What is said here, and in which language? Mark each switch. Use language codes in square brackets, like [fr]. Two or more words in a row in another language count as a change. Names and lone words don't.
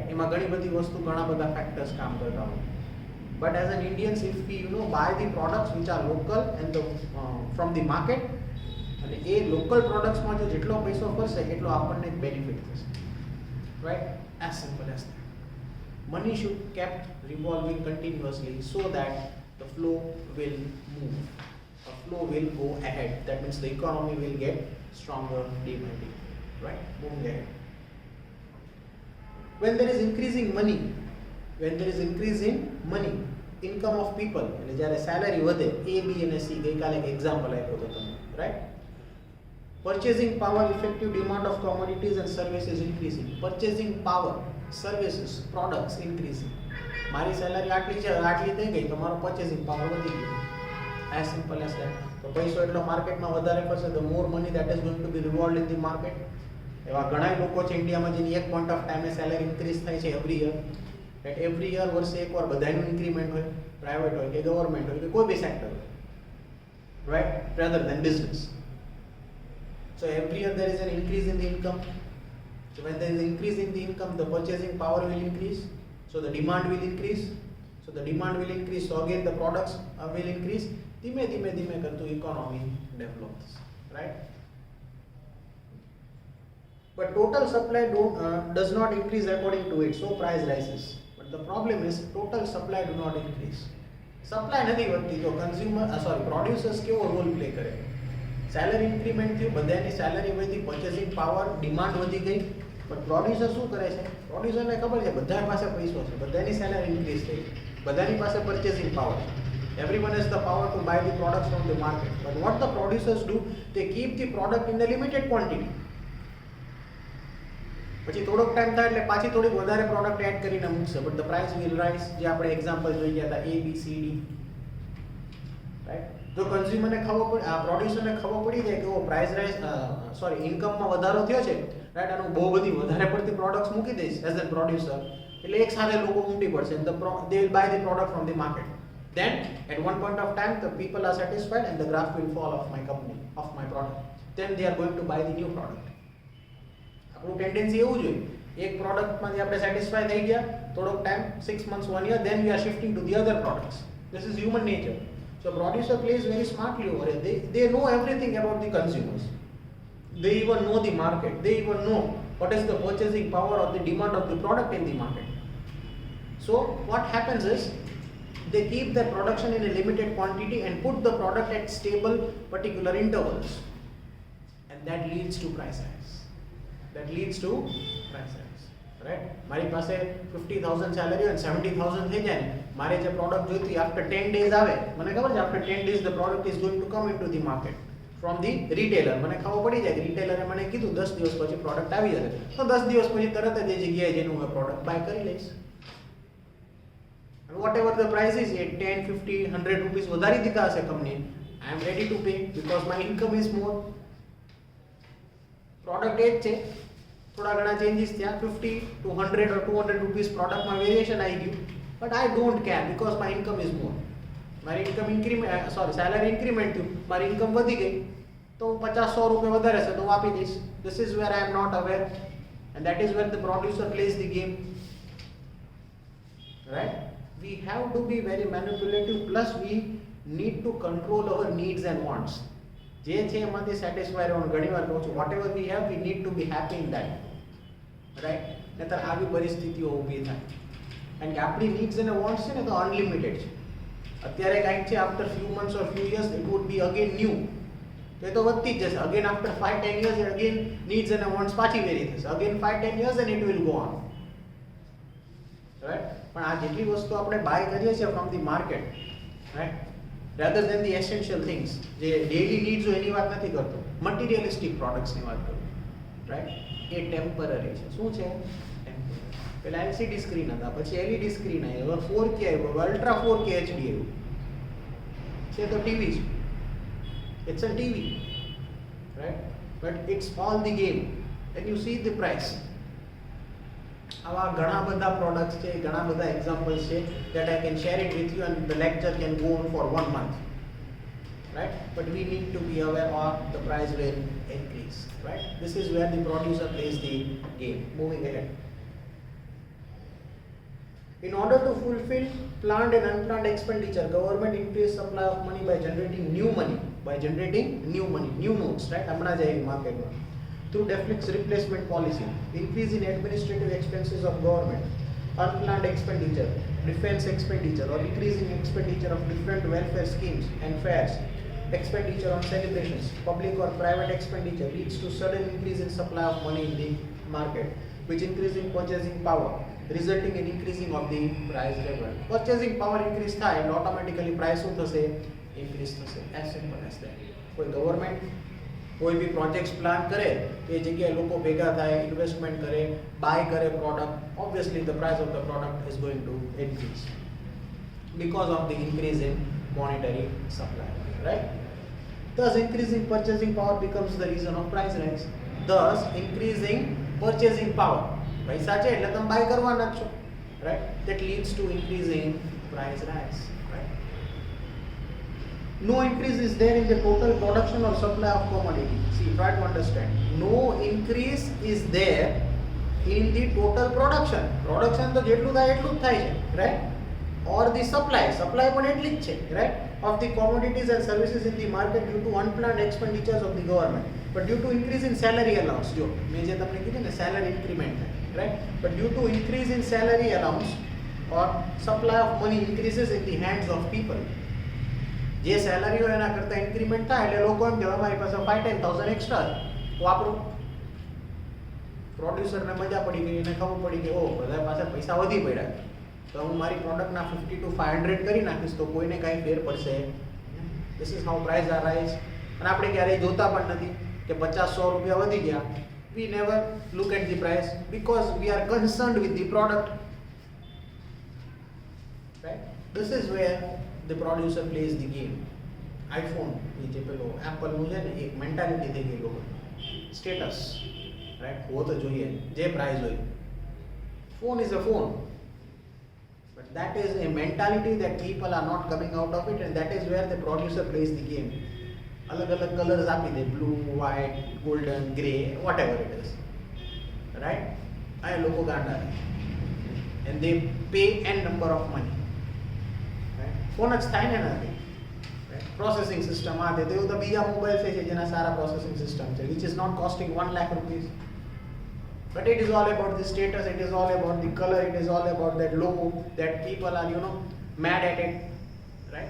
[gu] એમાં ઘણી બધી વસ્તુ, ઘણા બધા ફેક્ટર્સ કામ કરતા હોય. [en] But as an Indians, if we buy the products which are local and from the market, [gu] અને એ લોકલ પ્રોડક્ટ્સમાં જો જેટલો પૈસો ફરશે એટલો આપણને બેનિફિટ થશે, રાઈટ. [en] As simple as that. Money should kept revolving continuously so that the flow will move, the flow will go ahead. That means the economy will get stronger day by day, right, moving ahead. When there is increasing money, income of people, [gu] એટલે જ્યારે સેલરી વધે, A, B અને C, ગઈકાલે એક એક્ઝામ્પલ આપ્યો હતો તમને, રાઈટ. [en] Purchasing power, effective demand of commodities and services increasing. Purchasing power, services, products increasing. [gu] મારી સેલરી આટલી છે, આટલી થઈ ગઈ, તમારો [en] purchasing power [gu] વધી ગયો. [en] As simple as that. [gu] તો પૈસો એટલો માર્કેટમાં વધારે ફરશે, [en] the more money that is going to be revolved in the market. [gu] એવા ઘણા લોકો છે ઇન્ડિયામાં જેની એક [en] point of time [gu] સેલરી ઇન્ક્રીઝ થાય છે [en] every year, [gu] રાઈટ. [en] every year [gu] વર્ષે એકવાર બધાનું ઇન્ક્રીમેન્ટ હોય, પ્રાઇવેટ હોય કે ગવર્મેન્ટ હોય કે કોઈ બી સેક્ટર હોય, રાઈટ, [en] rather than business. So every year there is an increase in the income. So when there is increase in the income, the purchasing power will increase, so the demand will increase. So the demand will increase, so again the products will increase. [gu] ધીમે ધીમે ધીમે કરતું ઇકોનોમી ડેવલપ થશે, રાઈટ. [en] But total supply does not increase according to it, so price rises. But the problem is total supply do not increase. [gu] સપ્લાય નથી વધતી તો પ્રોડ્યુસર્સ કેવો [en] role play [gu] કરે? સેલરી ઇન્ક્રીમેન્ટ થયું, બધાની સેલરી વધી, [en] purchasing power, [gu] ડિમાન્ડ વધી ગઈ, પણ પ્રોડ્યુસર શું કરે છે? પ્રોડ્યુસરને ખબર છે બધા પાસે પૈસો છે, બધાની સેલરી ઇન્ક્રીઝ થઈ, બધાની પાસે [en] purchasing power [gu] છે. [en] Everyone has the power to buy the products from the market. But what the producers do, they keep the product in a limited quantity. [gu] પછી થોડોક ટાઈમ થાય એટલે પાછી થોડીક વધારે પ્રોડક્ટ એડ કરીને મૂકશે, [en] but the price will rise. [gu] જે આપણે એક્ઝામ્પલ જોઈ ગયા હતા, A, B, C, D, રાઈટ. જો કન્ઝ્યુમરને ખબર પડે, પ્રોડ્યુસરને ખબર પડી જાય કે ઓ [en] price rise, [gu] ઇન્કમમાં વધારો થયો છે, રાઈટ, આનું બહુ બધી વધારે પડતી પ્રોડક્ટ્સ મૂકી દઈશ [en] as a producer, [gu] એટલે એક સાથે લોકો ઉમટી પડશે, [en] they will buy the product from the market. Then at one point of time the people are satisfied and the graph will fall of my company, of my product. Then they are going to buy the new product. [gu] આપણું ટેન્ડન્સી એવું જોઈએ, એક પ્રોડક્ટમાંથી આપણે સેટિસ્ફાય થઈ ગયા, થોડોક ટાઈમ [en] 6 months 1 year, then we are shifting to the other products. This is human nature. So producer plays very smartly over it. They know everything about the consumers. They even know the market. They even know what is the purchasing power or the demand of the product in the market. So what happens is they keep the production in a limited quantity and put the product at stable particular intervals. And that leads to price hikes. That leads to price hikes. Right? [gu] મારી પાસે 50,000 સેલરી અને 70,000 થઈ જાય ને મારે જે પ્રોડક્ટ જોઈતી [en] after 10 days [gu] આવે મને ખબર છે [en] after 10 days the product is going to come into the market from the retailer [gu] મને ખબર પડી જાય કે રિટેલરે મને કીધું 10 દિવસ પછી પ્રોડક્ટ આવી જશે તો 10 દિવસ પછી તરત જ એ જગ્યાએ જઈને હું પ્રોડક્ટ બાય કરી લઈશ [en] and whatever the price is 10 50 100 rupees [gu] વધારી દીધા હશે કંપની [en] I am ready to pay because my income is more [gu] પ્રોડક્ટ એ જ છે થોડા ઘણા ચેન્જીસ થયા [en] 50 to 100 or 200 rupees [gu] પ્રોડક્ટમાં વેરિએશન આવી ગયું [en] but I don't care because my income is more [gu] મારી ઇન્કમ ઇન્ક્રીમેન્ટ સેલરી ઇન્ક્રીમેન્ટ થયું મારી ઇન્કમ વધી ગઈ તો 50-100 રૂપિયા વધારે છે તો હું આપી દઈશ [en] this is where I am not aware and that is where the producer plays the game, right? We have to be very manipulative plus we need to control our needs and wants. [gu] જે છે એમાંથી સેટિસ્ફાઈ રહેવાનું ઘણીવાર કહું છું [en] what ever we have we need to be happy in that right [gu] નહીતર આવી પરિસ્થિતિઓ ઊભી થાય કારણ કે આપણી નીડ્સ અને વોન્ટ્સ છે ને તો અનલિમિટેડ છે અત્યારે કાંઈક છે [en] after few months or few years it would be again new [gu] તો એ તો વધતી જ જશે [en] again after 5-10 years [gu] અગેન નીડ્સ અને વોન્ટ્સ પાછી વેરી થશે [en] again 5-10 years and it will go on, right? [gu] પણ આ જેટલી વસ્તુ આપણે બાય કરીએ છીએ [en] from the market, [gu] રાઈટ, [en] rather than the essential things [gu] જે [en] daily needs [gu] હોય એની વાત નથી કરતો મટીરિયલિસ્ટિક પ્રોડક્ટ્સની વાત કરું, રાઈટ? એ ટેમ્પરરી છે. શું છે? પેલા [en] LCD screen [gu] હતા, પછી [en] LED screen [gu] આવી, હવે 4K આવ્યો, હવે [en] Ultra 4K HD [gu] આવ્યું છે તો ટીવી છે, [en] it's a TV, right? But it's all the game and you see the price. [gu] આવા ઘણા બધા પ્રોડક્ટ્સ છે, ઘણા બધા એક્ઝામ્પલ્સ છે [en] that I can share it with you and the lecture can go on for 1 month, right? But we need to be aware of the price will increase, right? This is where the producer plays the game. Moving ahead, in order to fulfill planned and unplanned expenditure, government increase supply of money by generating new money, new notes, right? [gu] હમણાં જ આવી માર્કેટમાં. [en] Through deficit replacement policy, increase in administrative expenses of government, unplanned expenditure, defense expenditure, or increasing expenditure of different welfare schemes and fairs, expenditure on celebrations, public or private expenditure leads to sudden increase in supply of money in the market, which increase in purchasing power, resulting in increasing of the price level. Purchasing power increase [gu] થાય એટલે [en] automatically price [gu] શું થશે? Increase થશે. [en] As simple as that. [gu] કોઈ ગવર્મેન્ટ કોઈ બી પ્રોજેક્ટ્સ પ્લાન કરે એ જગ્યાએ લોકો ભેગા થાય, ઇન્વેસ્ટમેન્ટ કરે, બાય કરે પ્રોડક્ટ, [en] obviously the price of the product is going to increase because of the increase in monetary supply, right? Thus increasing purchasing power becomes the reason of price rise. Thus increasing purchasing power, [gu] પૈસા છે એટલે તમે બાય કરવાના જ છો, [en] right? That leads to increasing price rise, right? No increase is there in the total production or supply of commodity. See, try to understand. No increase is there in the total production. [gu] Production તો જેટલું થાય એટલું જ થાય છે, [en] right? Or the supply [gu] પણ એટલી જ છે, [en] right? Of the commodities and services in the market due to unplanned expenditures of the government. But due to increase in salary allowance, [gu] જો મેં જે તમને કીધું ને [en] salary increment [gu] થાય, right? [en] But due to increase in salary allowance or supply of money increases in the hands of people. [gu] જે સેલરી હોય એના કરતાં ઇન્ક્રીમેન્ટ થાય એટલે લોકો એમ કહેવાય અમારી પાસે 5-10,000 એક્સ્ટ્રા વાપરો. પ્રોડ્યુસરને મજા પડી ગઈ, એને ખબર પડી કે ઓ બધા પાસે પૈસા વધી પડ્યા તો હું મારી પ્રોડક્ટના 50 to 500 કરી નાખીશ તો કોઈને કાંઈ ફેર પડશે. [en] This is how price are rise. [gu] અને આપણે ક્યારેય જોતા પણ નથી કે 50-100 રૂપિયા વધી ગયા. [en] We never look at the price because we are concerned with the product, right? This is where the producer plays the game. [gu] iPhone જે પેલો Apple નું છે ને એક મેન્ટાલિટી થઈ ગઈ લોકો, સ્ટેટસ, રાઈટ? હો તો જોઈએ જે પ્રાઇસ હોય. [en] Phone is a phone, but that is a mentality that people are not coming out of it and that is where the producer plays the game. [gu] અલગ અલગ કલર્સ આપી દે, બ્લુ, વ્હાઇટ, ગોલ્ડન, ગ્રે, [en] whatever it is, right? [gu] આ લોકો ગાંડા [en] and they pay n number of money. [gu] ફોન જ થાય ને નથી પ્રોસેસિંગ સિસ્ટમ આ તે તો એવું તો બીજા મોબાઈલ છે જેના સારા પ્રોસેસિંગ સિસ્ટમ છે [en] which is not costing 1 lakh rupees, but it is all about the status, it is all about the color, it is all about that logo that people are mad at it, right?